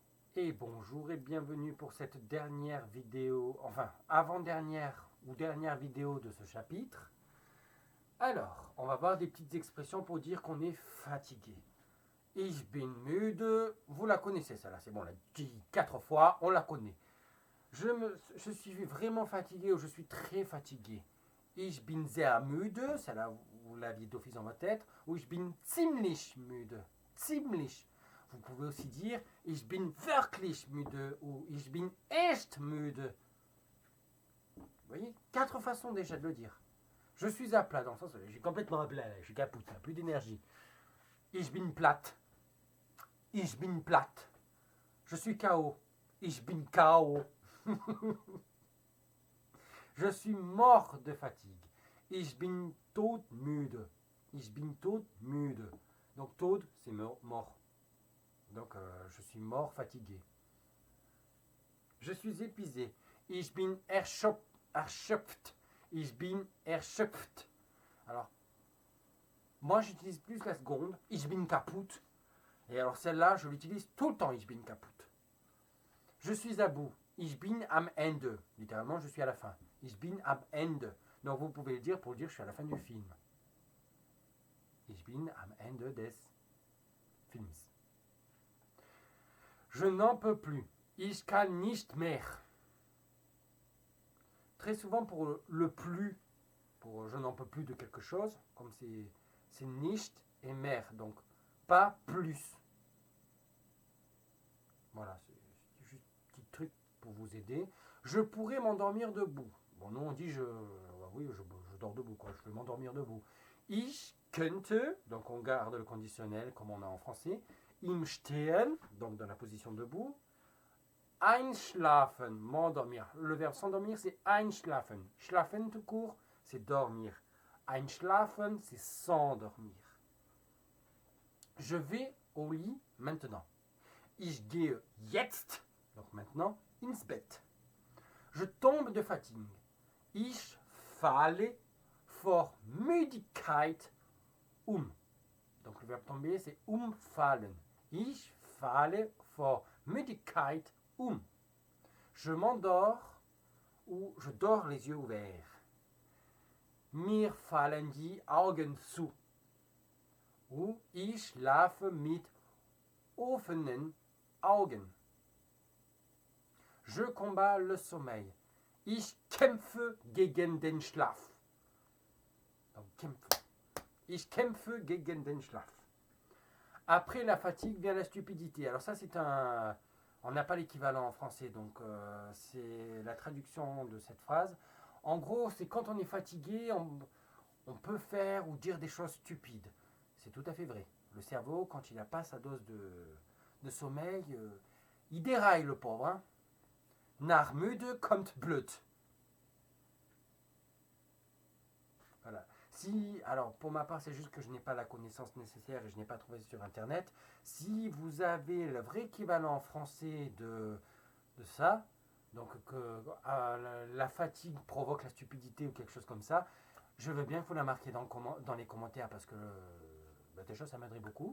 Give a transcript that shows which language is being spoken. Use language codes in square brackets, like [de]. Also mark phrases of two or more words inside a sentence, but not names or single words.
[fr] Et bonjour et bienvenue pour cette dernière vidéo, enfin avant-dernière ou dernière vidéo de ce chapitre. Alors, on va voir des petites expressions pour dire qu'on est fatigué. [de] Ich bin müde, [fr] vous la connaissez celle-là, c'est bon, on l'a dit 4 fois, on la connaît. Je suis vraiment fatigué ou je suis très fatigué. [de] Ich bin sehr müde, [fr] celle-là vous l'aviez d'office dans votre tête, ou [de] ich bin ziemlich müde, [fr] ziemlich. Vous pouvez aussi dire [de] ich bin wirklich müde [fr] ou [de] ich bin echt müde. [fr] Vous voyez, 4 façons déjà de le dire. Je suis à plat, dans le sens, j'ai complètement à plat, je suis capoute, plus d'énergie. [de] Ich bin platt, ich bin platt. [fr] Je suis KO, [de] ich bin KO. [fr] Je suis mort de fatigue. [de] Ich bin todmüde. Ich bin todmüde. [fr] Donc tod, c'est mort. Donc je suis mort, fatigué. Je suis épuisé. [de] Ich bin erschöpft. Ich bin erschöpft. [fr] Alors, moi j'utilise plus la seconde. [de] Ich bin kaputt. [fr] Et alors celle-là, je l'utilise tout le temps. [de] Ich bin kaputt. [fr] Je suis à bout. [de] Ich bin am Ende. [fr] Littéralement, je suis à la fin. [de] Ich bin am Ende. [fr] Donc vous pouvez le dire pour dire je suis à la fin du film. [de] Ich bin am Ende des Films. [fr] Je n'en peux plus. [de] Ich kann nicht mehr. [fr] Très souvent pour le plus, pour je n'en peux plus de quelque chose, comme c'est [de] nicht et mehr, [fr] donc pas plus. Voilà, c'est juste un petit truc pour vous aider. Je pourrais m'endormir debout. Bon, nous on dit oui, je dors debout, quoi. Je peux m'endormir debout. [de] Ich könnte, [fr] donc on garde le conditionnel comme on a en français. [de] Im Stehen, [fr] donc dans la position debout. Einschlafen, m'endormir. [de] Le verbe s'endormir, c'est [fr] einschlafen. Schlafen tout court, c'est dormir. Einschlafen, c'est s'endormir. Je vais au lit maintenant. [de] Ich gehe jetzt, [fr] donc maintenant, [de] ins Bett. [fr] Je tombe de fatigue. [de] Ich falle vor Müdigkeit um. [fr] Donc le verbe tomber, c'est umfallen. [de] Ich falle vor Müdigkeit um. [fr] Je m'endors ou je dors les yeux ouverts. [de] Mir fallen die Augen zu. Ou ich schlafe mit offenen Augen. [fr] Je combats le sommeil. [de] Ich kämpfe gegen den Schlaf. [fr] Donc, kämpfe. [de] Ich kämpfe gegen den Schlaf. [fr] Après la fatigue vient la stupidité. Alors ça, c'est un... On n'a pas l'équivalent en français, donc c'est la traduction de cette phrase. En gros, c'est quand on est fatigué, on peut faire ou dire des choses stupides. C'est tout à fait vrai. Le cerveau, quand il n'a pas sa dose de sommeil, il déraille le pauvre. Hein. [de] Nach müde kommt blöd. [fr] Voilà. Si, alors pour ma part, c'est juste que je n'ai pas la connaissance nécessaire et je n'ai pas trouvé sur internet. Si vous avez le vrai équivalent en français de ça, donc que la fatigue provoque la stupidité ou quelque chose comme ça, je veux bien que vous la marquiez dans les commentaires parce que déjà ça m'aiderait beaucoup.